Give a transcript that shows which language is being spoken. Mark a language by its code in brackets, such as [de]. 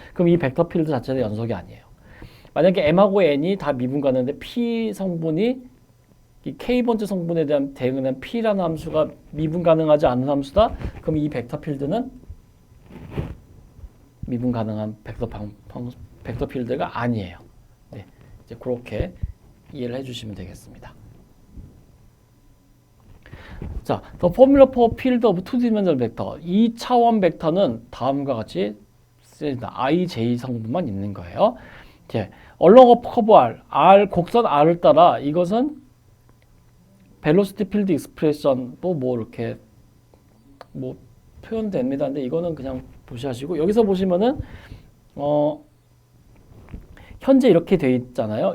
[ko] 그럼 이 벡터 필드 자체도 연속이 아니에요. 만약에 m하고 n이 다 미분 가능한데 p 성분이 이 k번째 성분에 대한 대응하는 p라는 함수가 미분 가능하지 않은 함수다. 그럼 이 벡터 필드는 미분 가능한 벡터 필드가 아니에요. 네, 이제 그렇게 이해를 해주시면 되겠습니다. [en] 자, the formula for field of two-dimensional vector. [ko] 2차원 벡터는 다음과 같이 쓰입니다. I, J 성분만 있는 거예요. 이제 [en] along a curve R, [ko] 곡선 R을 따라 이것은 [en] velocity field expression [ko] 도 뭐 이렇게 뭐 표현됩니다. 근데 이거는 그냥 무시하시고 여기서 보시면은 현재 이렇게 돼 있잖아요.